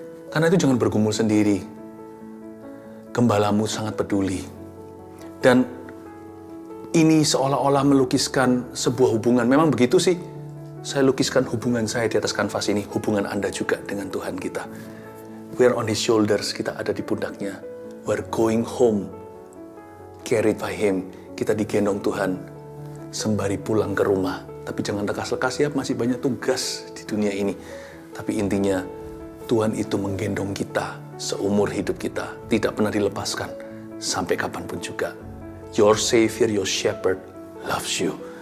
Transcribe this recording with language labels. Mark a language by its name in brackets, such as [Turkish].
[Indonesian] Karena itu jangan bergumul sendiri. Gembalamu sangat peduli. Dan ini seolah-olah melukiskan sebuah hubungan. Memang begitu sih. Saya lukiskan hubungan saya di atas kanvas ini. Hubungan Anda juga dengan Tuhan kita. [English] We're on His shoulders, [Indonesian] kita ada di pundaknya. [English] We're going home, carried by Him. [Indonesian] Kita digendong Tuhan, sembari pulang ke rumah. Tapi jangan lekas-lekas ya, masih banyak tugas di dunia ini. Tapi intinya, Tuhan itu menggendong kita seumur hidup kita. Tidak pernah dilepaskan, sampai kapanpun juga. [English] Your Savior, your Shepherd loves you.